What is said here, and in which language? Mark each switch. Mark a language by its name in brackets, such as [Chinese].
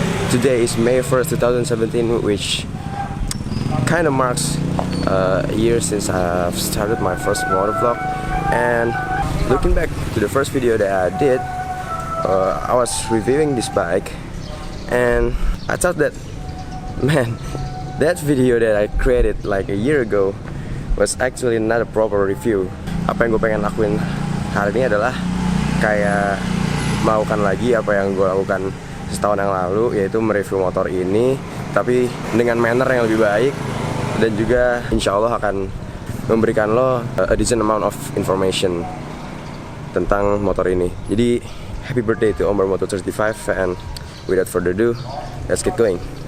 [English] Today is May 1st, 2017, which kind of marks a year since I've started my first motor vlog. And looking back to the first video that I did, I was reviewing this bike, and I thought that, man, that video that I created like a year ago was actually not a proper review. [Indonesian] Apa yang gue pengen lakuin hari ini adalah kayak melakukan lagi apa yang gue lakukan setahun yang lalu, yaitu mereview motor ini tapi dengan manner yang lebih baik, dan juga insya Allah akan memberikan lo [English] a decent amount of information [Indonesian] tentang motor ini. [English] Jadi happy birthday to Omber Moto 35, and without further ado, let's get going.